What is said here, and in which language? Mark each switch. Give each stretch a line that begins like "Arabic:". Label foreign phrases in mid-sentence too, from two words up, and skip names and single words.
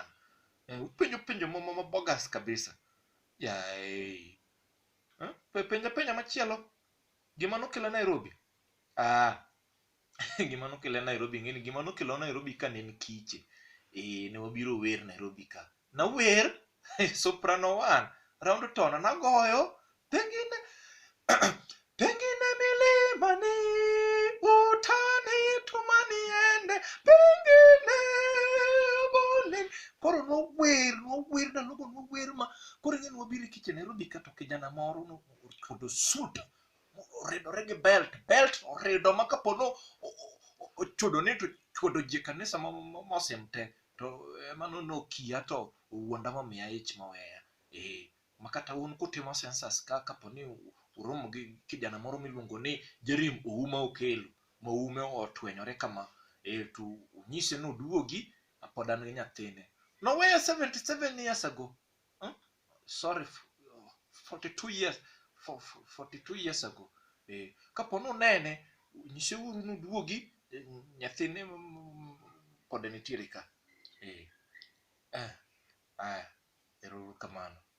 Luo (Kenya and Tanzania): Upenjo penjo mabogas kabisa. Penja machielo gima nokelo Nairobi. Gima nokelo Nairobi ng'eni gima nokelo Nairobi ka ne en kiche. Ne wabiro wer Nairobi ka. Nawer soprano 1
English: round tone
Luo (Kenya and Tanzania): nagoyo pengine milima ni utani tumaniende pengine bolin. Koro nower ndalogo nower ma koro ng'eni wabiro e kiche Nairobi ka to kijana moro nochodo suit oridore gi belt orido ma kapono ochodo ne to chodo ji kanisa mosim te to mano nokia to wuonda momiya ich moweya. Makata un kutimo census ka kaponi uromo gi kijana moro miluongo ni Jerim Ouma Okelo ma ume otwenyore kama to unyise noduogi pod an gi nyathine.
English: Noweya 77 years ago. Sorry, 42 years ago.
Luo (Kenya and Tanzania): Kapono nene nyise uru noduogi nyathine pod nitiere ka. Ero kamano.